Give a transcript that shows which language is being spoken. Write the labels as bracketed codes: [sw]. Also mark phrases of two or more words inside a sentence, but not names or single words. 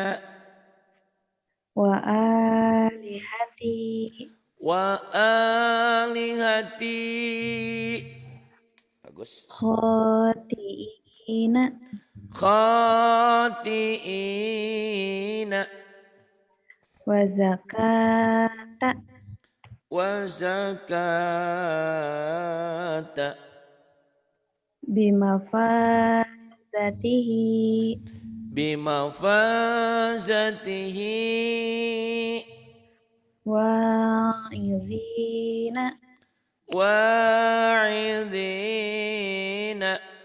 [ar] وآلهتي. وآلهتي. [bjn] Bagus. [ar] Khotiina. Khati'ina وزكاة. وزكاة Bimafazatihi. bimafazatihi Wa'idhina. wa'idhina